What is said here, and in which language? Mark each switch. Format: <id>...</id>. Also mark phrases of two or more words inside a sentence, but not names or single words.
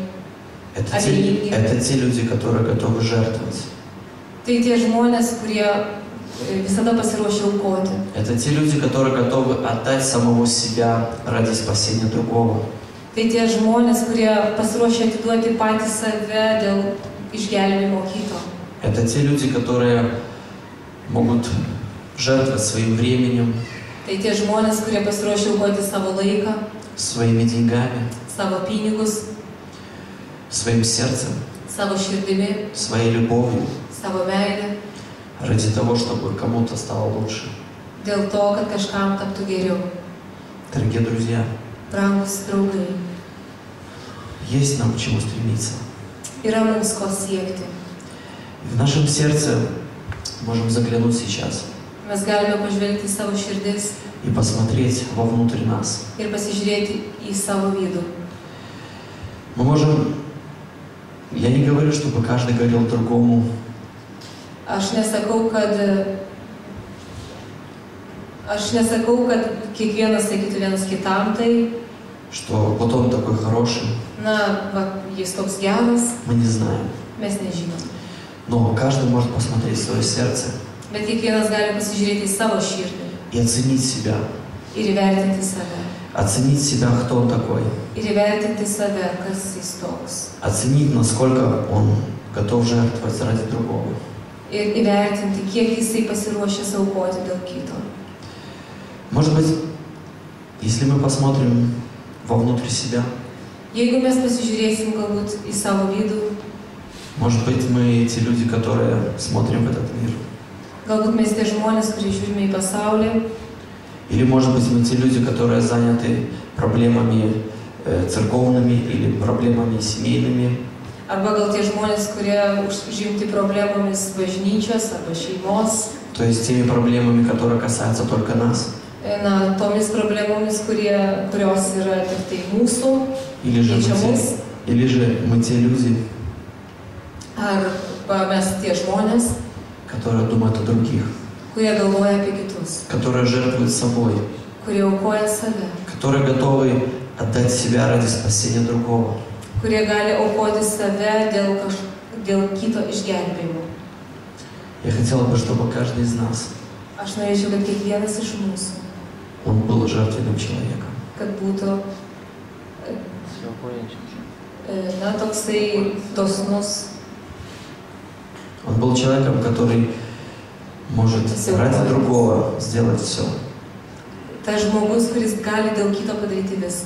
<ru>Это те люди, которые готовы жертвовать.</ru> <lt>Tai tie žmonės, kurie visada pasiruošia aukoti.</lt> <ru>Это те люди, которые готовы отдать самого себя ради спасения другого.</ru> <lt>Tai tie žmonės, kurie pasiruošia atiduoti patį save dėl išgelbėjimo kito.</lt> <ru>Это те люди, которые могут жертвовать своим временем,</ru> <lt>Tai tie žmonės, kurie pasiruošia aukoti savo laiką,</lt> <ru>своими деньгами,</ru> <lt>savo pinigus,</lt> <ru>своим сердцем,</ru> <lt>savo širdimi,</lt> <ru>своей любовью,</ru> <lt>savo meilę,</lt> <ru>ради того, чтобы кому-то стало лучше.</ru> <lt>dėl to, kad kažkam taptų geriau.</lt> <ru>Дорогие друзья,</ru> <lt>Brangus draugai,</lt> <ru>есть нам к чему стремиться.</ru> <lt>yra mums ko siekti.</lt> <ru>И в нашем сердце можем заглянуть сейчас</ru> <lt>Mes galime pažvelgti į savo širdis</lt> <ru>и посмотреть вовнутрь нас.</ru> <lt>ir pasižiūrėti į savo vidų.</lt> <ru>Мы можем, я не говорю, чтобы каждый говорил другому,</ru> <lt>Aš nesakau, kad kiekvienas sakytų vienas kitam tai,</lt> <ru>что вот он такой хороший,</ru> <lt>jis toks geras,</lt> <ru>мы не знаем.</ru> <lt>mes nežinom.</lt> <ru>Но каждый может посмотреть в свое сердце</ru> <lt>Bet kiekvienas gali pasižiūrėti į savo širdį</lt> <ru>и оценить себя.</ru> <lt>ir įvertinti save.</lt> <ru>Оценить себя, кто он такой.</ru> <lt>Ir įvertinti save, kas jis toks.</lt> <ru>Оценить, насколько он готов жертвовать ради другого.</ru> <lt>Ir įvertinti, kiek jisai pasiruošęs aukoti dėl kito.</lt> <ru>Может быть, если мы посмотрим вовнутрь себя,</ru> <lt>Jeigu mes pasižiūrėsim galbūt į savo vidų,</lt> <ru>может быть, мы те люди, которые смотрим в этот мир.</ru> <lt>galbūt mes tie žmonės, kurie žiūrime į pasaulį,</lt> <ru>Или, может быть, мы те люди, которые заняты проблемами церковными или проблемами семейными.</ru> <lt>arba gal tie žmonės, kurie užimti problemomis bažnyčios arba šeimos,</lt> <ru>То есть теми проблемами, которые касаются только нас.</ru> <lt>Tomis problemomis, kurios yra tik tai mūsų,</lt> <ru>Или же мы те люди,</ru> <lt>arba mes tie žmonės,</lt> <ru>которые думают о других,</ru> <lt>kurie galvoja apie kitus,</lt> <ru>которые жертвуют собой,</ru> <lt>kurie aukoja save,</lt> <ru>которые готовы отдать себя ради спасения другого.</ru> <lt>kurie gali aukoti save dėl kito išgelbėjimo.</lt> <ru>Я хотел бы, чтобы каждый из нас,</ru> <lt>Aš norėčiau, kad kiekvienas iš mūsų,</lt> <ru>он был жертвенным человеком.</ru> <lt>kad būtų toksai dosnus,</lt> <ru>Он был человеком, который может ради другого сделать все.</ru> <lt>tas žmogus, kuris gali dėl kito padaryti viską.</lt>